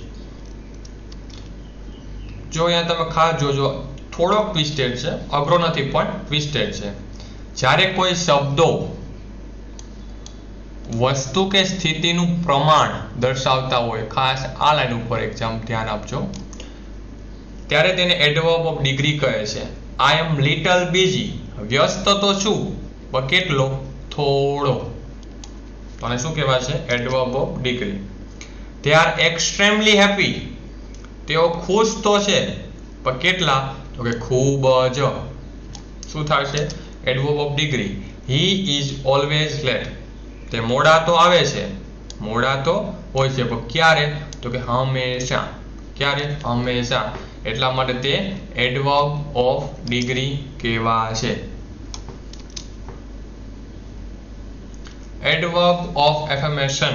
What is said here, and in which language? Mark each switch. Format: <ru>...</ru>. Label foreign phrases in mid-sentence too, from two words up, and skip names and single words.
<gu>જો અહીંયા તમે ખાસ જોજો, થોડોક ટ્વિસ્ટેડ છે, અઘરો નથી પણ ટ્વિસ્ટેડ છે. જ્યારે કોઈ શબ્દો વસ્તુ કે સ્થિતિનું પ્રમાણ દર્શાવતા હોય, ખાસ આ લાઈન ઉપર એક્ઝામ ધ્યાન આપજો, ત્યારે તેને</gu> <en>adverb of degree</en> <gu>કહે છે.</gu> <en>I am little busy.</en> <gu>વ્યસ્ત તો છું, પણ કેટલો? થોડો. તો આને શું કહેવાય છે?</gu> <en>adverb of degree. They are extremely happy.</en> <gu>તેઓ ખુશ તો છે, પણ કેટલા? તો કે ખૂબ જ. શું થાય છે?</gu> <en>adverb of degree. He is always late.</en> <gu>તે મોડા તો આવે છે, મોડા તો હોય છે, પણ ક્યારે? તો કે હંમેશા. ક્યારે? હંમેશા. એટલા માટે તે</gu> <en>adverb of degree</en> <gu>કહેવાય છે.</gu> <en>adverb of affirmation.</en>